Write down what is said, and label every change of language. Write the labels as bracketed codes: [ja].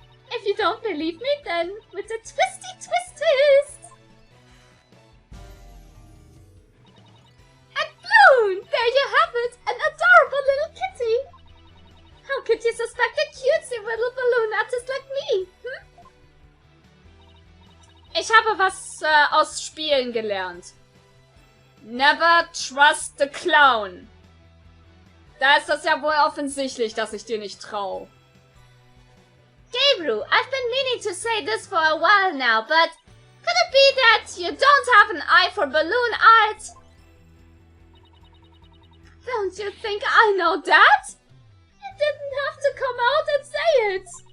[en] If you don't believe me, then with the twisty twist. And Bloom! There you have it! An adorable little kitty! How could you suspect a cutesy little balloon artist like me? Hm? [de] Ich habe was aus Spielen gelernt. [en] Never trust the clown. [de] Da ist das ja wohl offensichtlich, dass ich dir nicht traue. [en] Gabriel, I've been meaning to say this for a while now, but could it be that you don't have an eye for balloon art? Don't you think I know that? You didn't have to come out and say it.